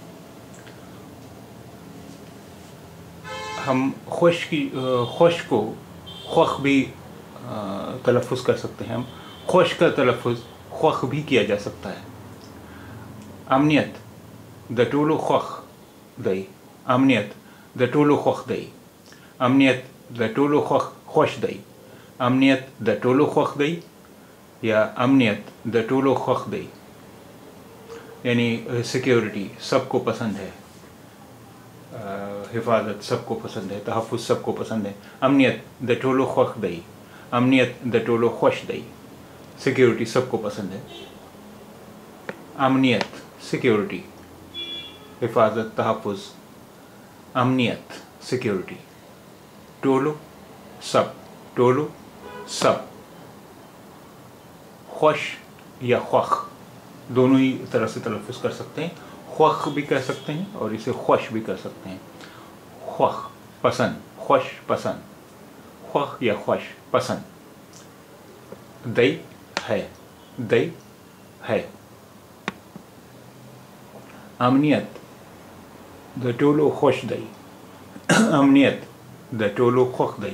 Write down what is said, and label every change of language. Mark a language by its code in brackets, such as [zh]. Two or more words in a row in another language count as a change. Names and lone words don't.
[ur] ہم خوش کو خوخ بھی تلفظ کر سکتے ہیں. ہم خوش کا تلفظ خوخ بھی کیا جا سکتا ہے. [ps] امنیت د ټولو خوخ دی. امنیت د ټولو خوخ دی. امنیت د ټولو خوش دی. امنیت د ټولو خوخ دی یا امنیت د ټولو خوخ دی. [ur] یعنی سیکیورٹی سب کو پسند ہے. حفاظت سب کو پسند ہے. تحفظ سب کو پسند ہے. [ps] امنیت د ټولو خوخ دی. امنیت د ټولو خوش دی. [ur] سیکیورٹی سب کو پسند ہے. امنیت سیکیورٹی حفاظت تحفظ امنیت سیکیورٹی. ٹولو سب ٹولو سب. خوش یا خوخ دونوں ہی طرح سے تلفظ کر سکتے ہیں. خوخ بھی کہہ سکتے ہیں اور اسے خوش بھی کر سکتے ہیں. خوخ پسند خوش پسند. خوخ یا خوش پسند. دئی ہے دئی ہے. [ps] امنیت د ټولو خوش دی. امنیت د ټولو خوخ دی.